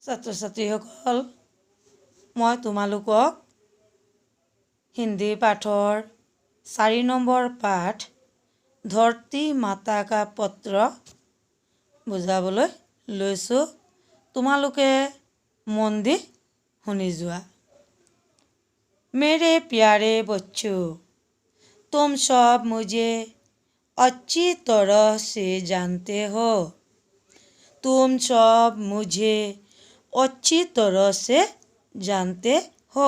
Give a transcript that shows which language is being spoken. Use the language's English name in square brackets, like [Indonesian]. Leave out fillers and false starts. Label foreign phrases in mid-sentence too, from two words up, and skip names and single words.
[Assamese] ছাত্ৰ ছাত্ৰীসকল, মই তোমালোকক হিন্দী পাঠৰ 4 নম্বৰ পাঠ ধৰতী মাতা কা পত্ৰ বুজাবলৈ লৈছোঁ। তোমালোকে মন দি শুনি যোৱা। [Hindi] मेरे प्यारे बच्चों, तुम सब मुझे अच्छी तरह से जानते हो। तुम सब मुझे अच्छी तरह से जानते हो।